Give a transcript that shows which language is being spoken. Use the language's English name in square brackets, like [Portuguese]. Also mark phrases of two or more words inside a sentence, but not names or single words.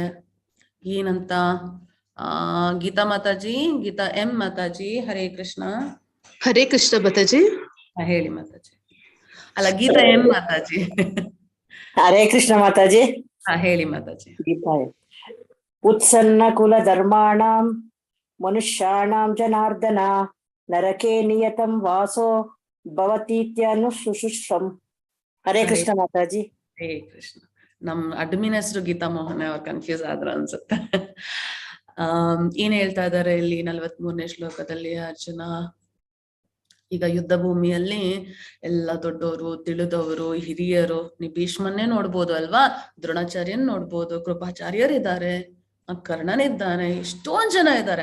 [Kannada] ಏನಂತ? ಗೀತಾ ಮಾತಾಜಿ, ಗೀತಾ ಎಂ ಮಾತಾಜಿ. ಹರೇ ಕೃಷ್ಣ. ಹರೇ ಕೃಷ್ಣ ಮಾತಾಜಿ. ಹೇಳಿ ಮಾತಾಜಿ. ಅಲ್ಲ, ಗೀತಾ ಎಂ ಮಾತಾಜಿ. ಹರೇ ಕೃಷ್ಣ ಮಾತಾಜಿ. ಹೇಳಿ ಮಾತಾಜಿ. [Sanskrit] ಉತ್ಸನ್ನ ಕುಲ ಧರ್ಮಾಣಂ ಮನುಷ್ಯಾಣಂ ಜನಾರ್ದನ ನರಕೆ ನಿಯತಂ ವಾಸೋ ಭವತೀತ್ಯನು ಶುಶ್ರೂಷಂ. [Kannada] ಹರೇ ಕೃಷ್ಣ ಮಾತಾಜಿ. ಹರೇ ಕೃಷ್ಣ. ನಮ್ ಅಡ್ಮಿನ್ ಹೆಸರು ಗೀತಾ ಮೋಹನ್, ಅವ್ರು ಕನ್ಫ್ಯೂಸ್ ಆದ್ರ ಅನ್ಸುತ್ತೆ. ಏನ್ ಹೇಳ್ತಾ ಇದಾರೆ ಇಲ್ಲಿ 43ನೇ ಶ್ಲೋಕದಲ್ಲಿ ಅರ್ಜುನ? ಈಗ ಯುದ್ಧ ಭೂಮಿಯಲ್ಲಿ ಎಲ್ಲ ದೊಡ್ಡವರು, ತಿಳಿದವರು, ಹಿರಿಯರು, ನೀ ಭೀಷ್ಮನ್ನೇ ನೋಡ್ಬೋದು ಅಲ್ವಾ, ದ್ರೋಣಾಚಾರ್ಯನ್ ನೋಡ್ಬೋದು, ಕೃಪಾಚಾರ್ಯರಿದ್ದಾರೆ, ಕರ್ಣನಿದ್ದಾನೆ, ಎಷ್ಟೊಂದ್ ಜನ ಇದ್ದಾರೆ.